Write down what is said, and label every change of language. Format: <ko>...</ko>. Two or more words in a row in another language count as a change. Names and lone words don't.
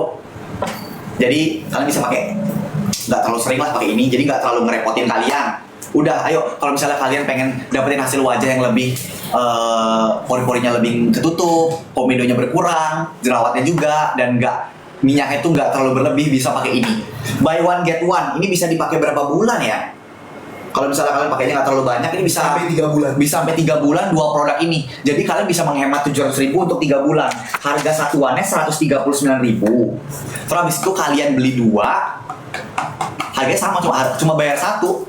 <id>Jadi kalian bisa pakai, nggak terlalu sering lah pakai ini. Jadi nggak terlalu ngerepotin kalian. Udah, ayo kalau misalnya kalian pengen dapetin hasil wajah yang lebih pori-porinya lebih ketutup, komedonya berkurang, jerawatnya juga, dan minyaknya itu nggak terlalu berlebih, bisa pakai ini.</id> <en>Buy one get one,</en> <id>ini bisa dipakai berapa bulan ya? Kalau misalnya kalian pakainya nggak terlalu banyak, ini bisa sampai 3 bulan. Bisa sampai 3 bulan 2 produk ini. Jadi kalian bisa menghemat 700.000 untuk 3 bulan. Harga satuannya 139.000. Terus habis itu kalian beli 2, harganya sama, cuma bayar 1.</id>